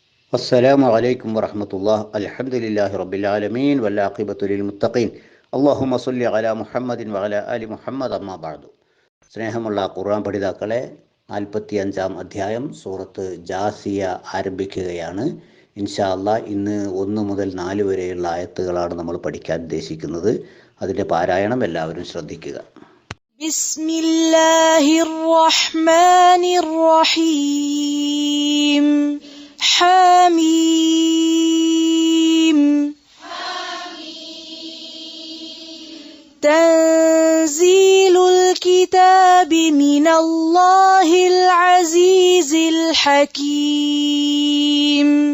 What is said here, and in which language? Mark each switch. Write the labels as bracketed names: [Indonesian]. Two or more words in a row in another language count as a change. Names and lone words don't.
[Arabic] السلام عليكم ورحمة الله. الحمد لله رب العالمين والعاقبة للمتقين. اللهم صل على محمد وعلى آل محمد. أما بعد. [Malayalam] സ്നേഹമുള്ള ഖുർആൻ പഠിതാക്കളെ, 45-ാം അധ്യായം സൂറത്ത് ജാസിയ ആരംഭിക്കുകയാണ്. [Arabic] إن شاء الله [Malayalam] ഇന്ന് 1 മുതൽ 4 വരെയുള്ള ആയത്തുകളാണ് നമ്മൾ പഠിക്കാൻ ഉദ്ദേശിക്കുന്നത്. അതിൻ്റെ പാരായണം എല്ലാവരും ശ്രദ്ധിക്കുക. [Arabic] بسم الله الرحمن الرحيم. حميم تنزيل الكتاب من الله العزيز الحكيم.